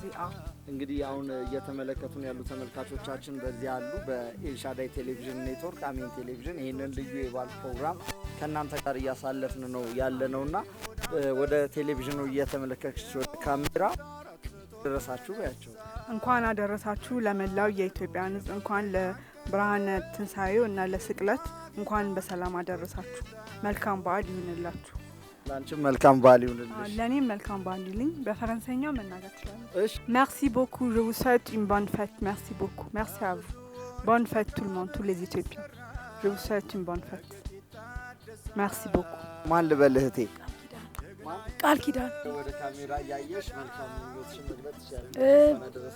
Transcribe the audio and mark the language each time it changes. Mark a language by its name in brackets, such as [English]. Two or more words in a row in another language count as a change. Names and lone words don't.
[Amharic] እንግዲህ አሁን እየተመለከቱን ያሉ ተመልካቾቻችን በዚህ አሉ በኤልሻዳይ ቴሌቪዥን ኔትወርክ አሜን ቴሌቪዥን ይህንን ልዩ የበዓል ፕሮግራም ከእናንተ ጋር እያሳለፍን ነው ያለነውና ወደ ቴሌቪዥኑ እየተመለከተች ወደ ካሜራ ደረሳችሁ ያቸው እንኳን አደረሳችሁ ለመላው የኢትዮጵያ ሕዝብ እንኳን ለብርሃነ ትንሣኤው እና ለስቅለት እንኳን በሰላም አደረሳችሁ። መልካም በዓል ይሁንላችሁ። ላንቺም መልካም በዓል ይሁንልሽ። ለኔም መልካም በዓል ይሁንልኝ። በፈረንሳይኛ መናገር ይችላል። እሺ [French] Merci beaucoup, je vous souhaite une bonne fête. Merci beaucoup. Merci à vous. Bonne fête tout le monde, tous les Éthiopiens. Je vous souhaite une bonne fête. Merci beaucoup. [Amharic] ማን ልበልህቴ? ቃል ኪዳን ወደ ካሜራ ያየሽ መልካም ምኞትሽን መግለጽ ይችላል።